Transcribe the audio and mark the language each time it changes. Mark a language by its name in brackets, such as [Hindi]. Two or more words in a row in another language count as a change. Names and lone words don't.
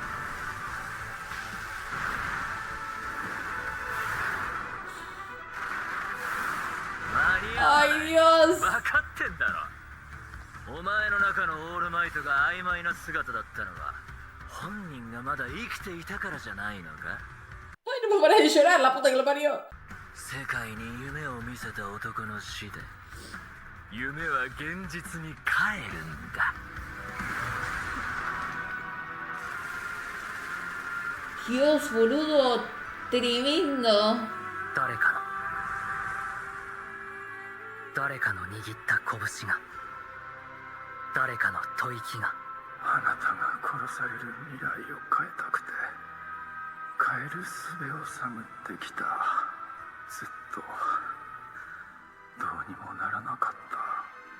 [Spanish] Ay, Dios. [Japanese] 分かってんだろ。お前の中のオールマイトが曖昧な姿だったのは本人がまだ生きていたからじゃないのか。 [Spanish] Ay, no me paras de llorar, la puta que lo parió. [Japanese] 世界に夢を見せた男の死で夢は現実に帰るんだ。 [Spanish] Dios, boludo, tremendo. [Japanese] 誰かの握った拳が誰かの吐息があなたが殺される未来を変えたくて変える術を探ってきた。ずっとどうにもならなかった。